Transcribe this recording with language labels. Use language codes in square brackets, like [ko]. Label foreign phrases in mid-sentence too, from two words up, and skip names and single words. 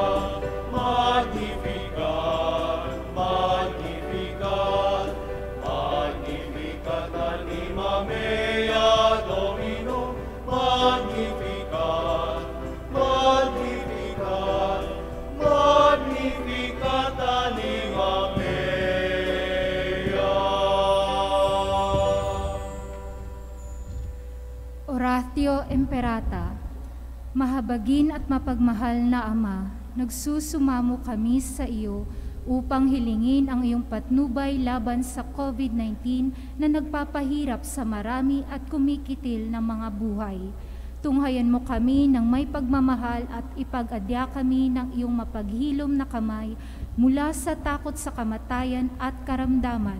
[la] Magnificat, Magnificat, Magnificat anima mea Domino, Magnificat, Magnificat, Magnificat anima mea. Oratio Imperata. [tl] Mahabagin at mapagmahal na Ama, nagsusumamo kami sa iyo upang hilingin ang iyong patnubay laban sa COVID-19 na nagpapahirap sa marami at kumikitil na mga buhay. Tunghayan mo kami ng may pagmamahal at ipag-adya kami ng iyong mapaghilom na kamay mula sa takot sa kamatayan at karamdaman.